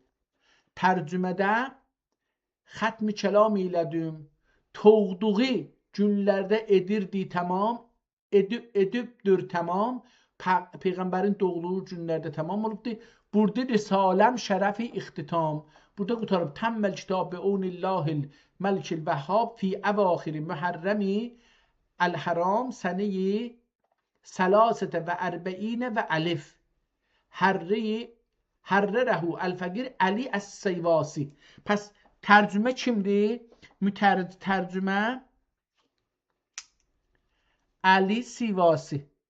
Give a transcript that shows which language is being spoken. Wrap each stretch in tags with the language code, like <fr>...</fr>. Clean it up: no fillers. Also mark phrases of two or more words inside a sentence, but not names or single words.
<az>Tərcümədə xətmi kəlam eylədim. Toğduğu günlərdə edirdi tamam. Edibdir tamam. Peyğəmbərin doğduğu günlərdə tamam olubdur. Burada risaləm şərəfi ixtitam. Burada qutarıb</az> <ar>تم الكتاب بعون الله الملك الوهاب في أواخر محرم الحرام سنة ثلاث وأربعين وألف. حرره الفقير علي السيواسي.</ar> <az>Pəs tərcümə kimdir? Tərcümə Əli Sivasi.</az>